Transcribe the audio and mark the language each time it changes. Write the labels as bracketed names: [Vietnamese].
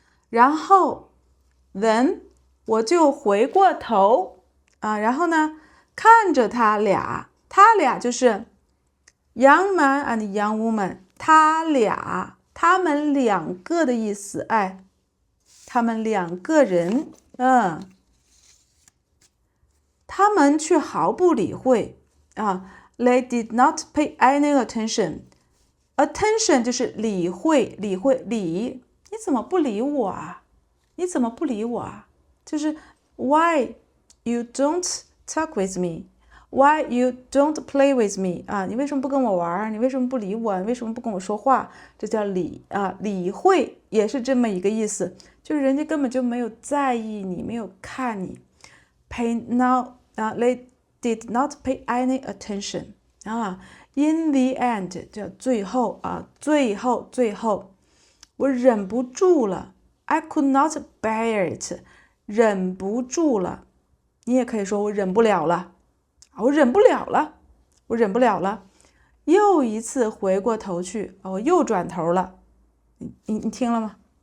[Chinese] 然后 then 我就回过头然后呢看着他俩就是 [English] young man and young woman， [Chinese] 他们两个的意思，他们两个人，他们却毫不理会 [English] They did not pay any attention. [Chinese] Attention 就是理会，理，你怎么不理我啊？你怎么不理我啊？ [English] 就是 Why you don't talk with me? Why you don't play with me? [Chinese] 你为什么不跟我玩？你为什么不理我？你为什么不跟我说话？这叫理理会也是这么一个意思，就是人家根本就没有在意你，没有看你。 [English] Pay now they did not pay any attention in the end [Chinese] 叫最后最后我忍不住了 [English] I could not bear it [Chinese] 忍不住了，你也可以说我忍不了了，我忍不了了，又一次回过头去我又转头了，你听了吗？